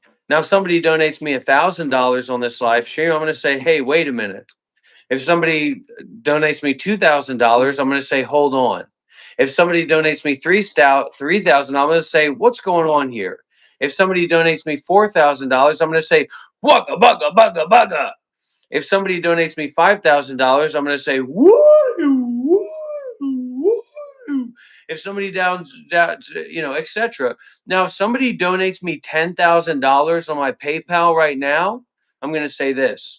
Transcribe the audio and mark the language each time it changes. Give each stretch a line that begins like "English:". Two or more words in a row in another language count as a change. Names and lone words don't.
English: Now, if somebody donates me $1,000 on this live stream, I'm gonna say, hey, wait a minute. If somebody donates me $2,000, I'm going to say, hold on. If somebody donates me $3,000, I'm going to say, what's going on here? If somebody donates me $4,000, I'm going to say, wugga bugga bugga bugga. If somebody donates me $5,000, I'm going to say, woo woo woo. If somebody etc. Now, if somebody donates me $10,000 on my PayPal right now, I'm going to say this.